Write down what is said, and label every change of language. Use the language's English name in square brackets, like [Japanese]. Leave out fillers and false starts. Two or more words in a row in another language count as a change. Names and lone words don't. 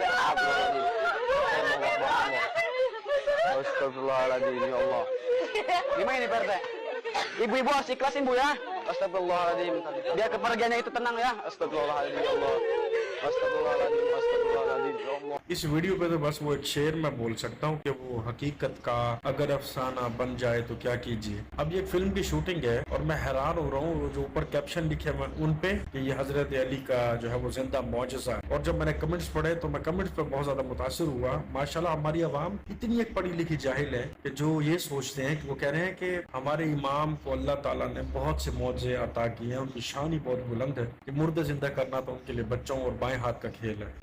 [Arabic] أستغفر الله العظيم. أستغفر الله العظيم يا الله. [Indonesian] Gimana ini Pak RT? Ibu-ibu harus ikhlasin bu ya. Astagfirullahaladzim. Biar kepergiannya itu tenang ya. [Arabic] أستغفر الله العظيم يا الله. أستغفر الله العظيم. أستغفر الله العظيم يا الله. [Urdu] اس ویڈیو پہ تو بس وہ ایک شعر میں بول سکتا ہوں کہ وہ حقیقت کا اگر افسانہ بن جائے تو کیا کیجیے. اب یہ فلم کی شوٹنگ ہے اور میں حیران ہو رہا ہوں جو اوپر کیپشن لکھے ہوئے ان پہ کہ یہ حضرت علی کا جو ہے وہ زندہ معجزہ ہے. اور جب میں نے کمنٹس پڑھے تو میں کمنٹس پہ بہت زیادہ متاثر ہوا۔ ماشاءاللہ ہماری عوام اتنی ایک پڑھی لکھی جاہل ہے کہ جو یہ سوچتے ہیں کہ وہ کہہ رہے ہیں کہ ہمارے امام کو اللہ تعالیٰ نے بہت سے معجزے عطا کیے ہیں، ان کی شان ہی بہت بلند ہے کہ مردے زندہ کرنا تو ان کے لیے بچوں اور بائیں ہاتھ کا کھیل ہے.